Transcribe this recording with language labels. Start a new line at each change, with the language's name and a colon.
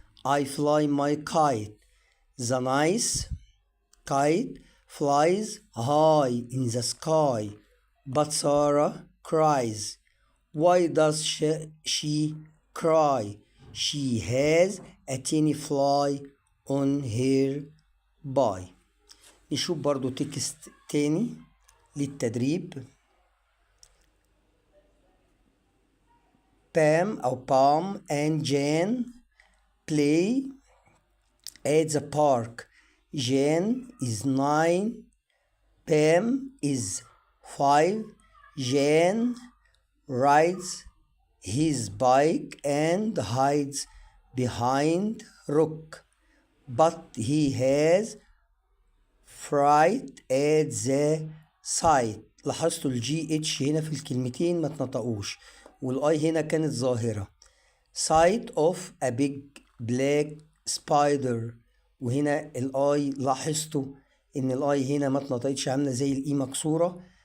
English: I fly my kite. The nice kite flies high in the sky, but Sarah cries. Why does she cry? She has a tiny fly on her body.
Arabic: نشوف برضو تكست تاني للتدريب.
English: Pam
Arabic: أو
English: Pam and Jan play at the park. Jan is 9. Pam is 5. Jan rides his bike and hides behind rock, but he has fright at the sight.
Arabic: لاحظتوا الجي اتش هنا في الكلمتين ما تنطقوش، والاي هنا كانت ظاهرة.
English: sight of a big black spider.
Arabic: وهنا الاي لاحظتوا ان الاي هنا ما اتنطقتش، عاملة زي الاي مكسورة،